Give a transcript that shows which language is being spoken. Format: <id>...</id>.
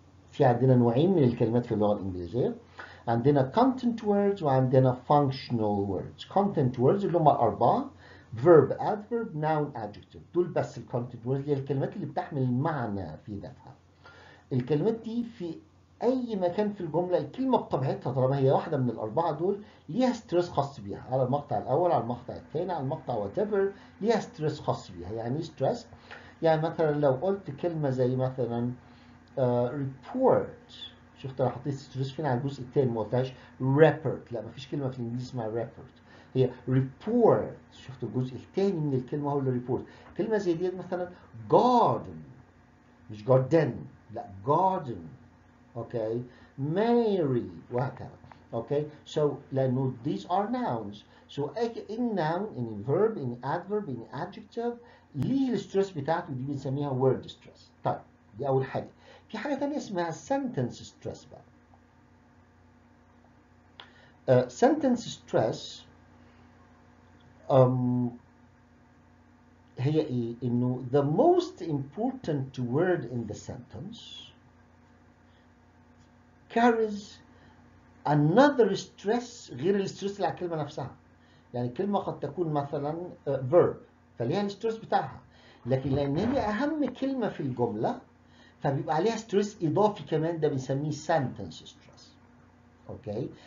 <ar>في عندنا نوعين من الكلمات في اللغة الإنجليزية. عندنا content words وعندنا functional words. content words اللي هم 4 verb, adverb, noun, adjective. دول بس content words، هي الكلمات اللي بتحمل معنى في ذاتها. الكلمات دي في أي مكان في الجملة الكلمة بطبيعتها طالما هي واحدة من ال4 دول ليها ستريس خاص بيها، على المقطع الأول، على المقطع الثاني، على المقطع whatever، ليها ستريس خاص بيها. يعني ستريس يعني مثلا لو قلت كلمة زي مثلا report، شفت انا حطيت ستريس فين على الجزء الثاني، ما قلتهاش report. لا مفيش كلمة في الانجليزي اسمها report، هي report. شفت الجزء الثاني من الكلمة هو اللي report. كلمة زي دي مثلا garden، مش garden، لا garden. اوكي. Mary وهكذا. اوكي.</ar> <en>So لأنه these are nouns. So any noun, any verb, any adverb, any adjective</en> <ar>ليه الستريس بتاعته، دي بنسميها</ar> <en>word stress.</en> <ar>طيب دي أول حاجة. في حاجة تانية اسمها sentence stress بقى.</ar> <en>sentence stress</en> <ar>هي إيه؟ إنه</ar> <en>the most important word in the sentence carries another stress</en> <ar>غير الستريس اللي على الكلمة نفسها. يعني الكلمة قد تكون مثلا verb فليها الستريس بتاعها، لكن لأن هي أهم كلمة في الجملة فبيبقى عليها ستريس إضافي كمان، ده بنسميه sentence stress. أوكي.</ar>